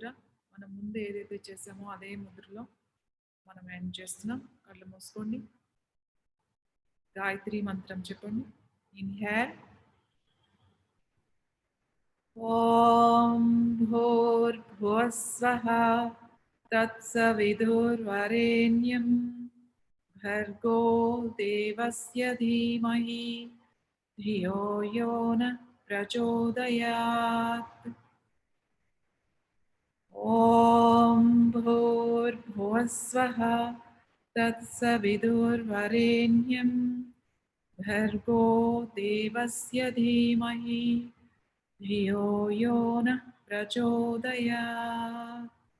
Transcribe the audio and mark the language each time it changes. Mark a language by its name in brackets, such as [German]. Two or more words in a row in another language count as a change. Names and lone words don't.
[Telugu] మనం ముందు ఏదైతే చేసామో అదే ముద్రలో మనం ఎండ్ చేస్తున్నాం. కళ్ళు మూసుకోండి. గాయత్రి మంత్రం చెప్పండి. ఇన్హేల్. [Sanskrit] ఓం భూర్భువస్వః తత్సవితుర్వరేణ్యం భర్గో దేవస్య ధీమహి ధియో యో నః ప్రచోదయాత్. ఓం భూర్భువస్వః తత్సవితుర్వరేణ్యం భర్గో దేవస్య ధీమహి ధియో యో నః ప్రచోదయాత్.